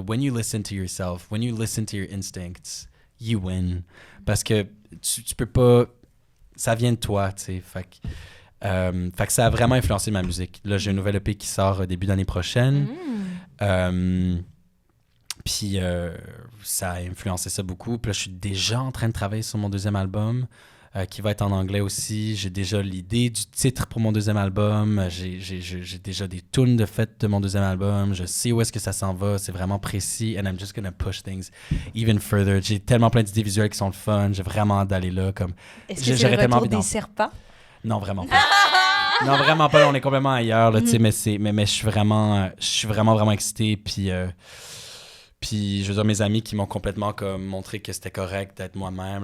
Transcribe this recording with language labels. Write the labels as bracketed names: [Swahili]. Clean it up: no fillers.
[English] When you listen to yourself, when you listen to your instincts, you win. [French] Parce que tu peux pas... Ça vient de toi, tu sais. Fait que ça a vraiment influencé ma musique. Là, j'ai un nouvel EP qui sort début d'année prochaine. Puis ça a influencé ça beaucoup. Puis là, je suis déjà en train de travailler sur mon deuxième album, qui va être en anglais aussi. J'ai déjà l'idée du titre pour mon deuxième album. J'ai déjà des tunes de fête de mon deuxième album. Je sais où est-ce que ça s'en va. C'est vraiment précis. [English] And I'm just gonna push things even further. [French] J'ai tellement plein d'idées visuelles qui sont le fun. J'ai vraiment hâte d'aller là. Comme... Est-ce que c'est J'aurais le tellement retour envie d'en- des serpents? Non, vraiment pas. Non, vraiment pas. Là, on est complètement ailleurs, là, tu sais, mais je suis vraiment excité. Puis, je veux dire, mes amis qui m'ont complètement comme montré que c'était correct d'être moi-même.